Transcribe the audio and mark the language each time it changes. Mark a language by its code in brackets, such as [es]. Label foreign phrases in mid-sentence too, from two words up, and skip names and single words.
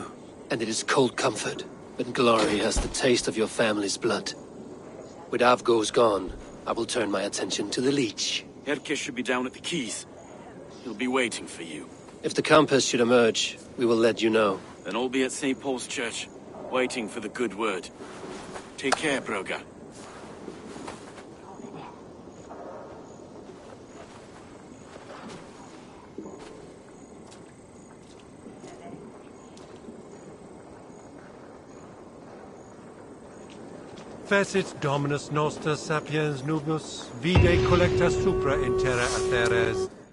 [en] And it is cold comfort, when glory has the taste of your family's blood. With Avgos gone, I will turn my attention to the Leech. Erke should be down at the quays. He'll be waiting for you. If the Compass should emerge, we will let you know. Then I'll be at St. Paul's Church, waiting for the good word. Take care, Broga. [la] Fecit Dominus Noster Sapiens Nubus, vide collecta supra in terra atheres.